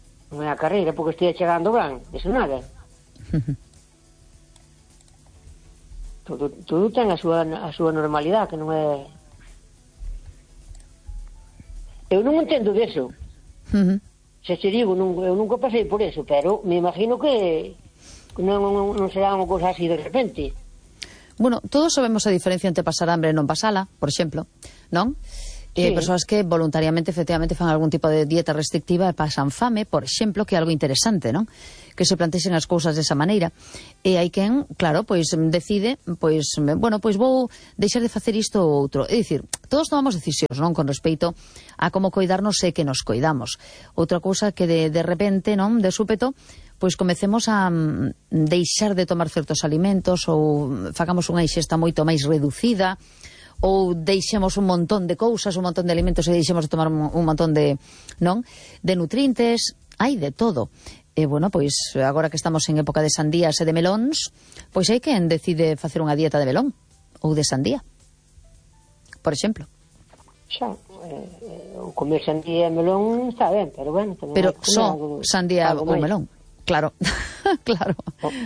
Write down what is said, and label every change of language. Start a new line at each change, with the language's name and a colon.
Galician: Non é a carreira porque estou chegando gran, iso nada. Todo ten a súa normalidade, que non é... Eu non entendo diso. Se digo, eu nunca pasei por eso, pero me imagino que... Non será unha cousa así de repente. Bueno, todos sabemos a diferencia entre pasar hambre e non pasala, por exemplo, non? Sí.
Spanish: Hay personas que voluntariamente, efectivamente,
Galician: fan algún tipo de dieta restrictiva
Spanish: y pasan fame, por ejemplo, que algo interesante, ¿no? Que se planteen las cosas de esa manera. Y hay quien, claro, pues decide, pues, bueno, pues voy a dejar de hacer esto u otro. Es decir, todos tomamos decisiones, ¿no?, con respecto a cómo cuidarnos, sé que nos cuidamos. Otra cosa que de repente, ¿no?, de súpeto, pues comencemos a dejar de tomar ciertos alimentos o hagamos una ingesta mucho más reducida,
Galician: o deixemos un montón de cousas, un montón de alimentos, e deixemos de tomar un montón de, non, de nutrientes, hai de todo. E bueno, pois agora que estamos en época de sandías e de melóns, pois hai quen decide facer unha dieta de melón ou de sandía, por exemplo. Xa, comer sandía e melón está ben, pero bueno, tamén. Pero só sandía ou melón. Claro. Claro. Oh,